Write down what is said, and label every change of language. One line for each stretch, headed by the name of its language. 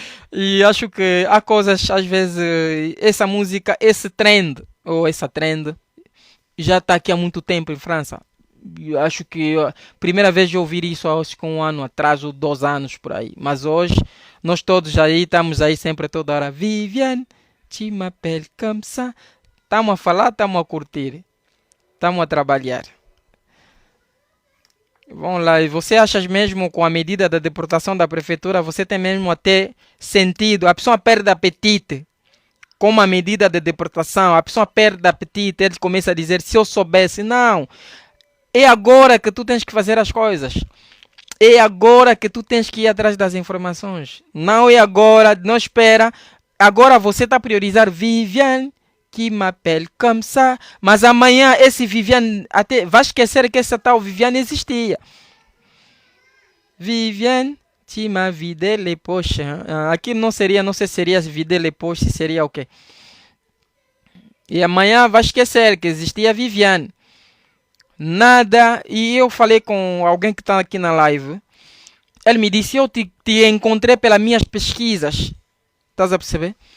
Portuguese: E acho que há coisas, às vezes, essa música, esse trend, ou essa trend, já está aqui há muito tempo em França. Eu acho que a primeira vez eu ouvi isso acho que 1 ano atrás ou 2 anos por aí. Mas hoje, nós todos aí estamos aí sempre toda hora.
French: Viviane, tu m'appelles comme ça.
Portuguese: Estamos a falar, estamos a curtir. Estamos a trabalhar. Vamos lá, e você acha mesmo com a medida da deportação da prefeitura, você tem mesmo até sentido, a pessoa perde apetite com a medida de deportação, a pessoa perde apetite, ele começa a dizer, se eu soubesse, não, é agora que tu tens que fazer as coisas, é agora que tu tens que ir atrás das informações, não é agora, não espera, agora você está a priorizar Viviane,
French: que m'appelle comme ça,
Portuguese: mas amanhã esse Viviane, até vai esquecer que essa tal Viviane existia.
French: Viviane, tu m'as vidé les poches.
Portuguese: Aqui não seria, não sei se seria
French: vidé les poches,
Portuguese: se seria o quê? E amanhã vai esquecer que existia Viviane. Nada, e eu falei com alguém que está aqui na live, ele me disse, eu te encontrei pelas minhas pesquisas. Estás a perceber?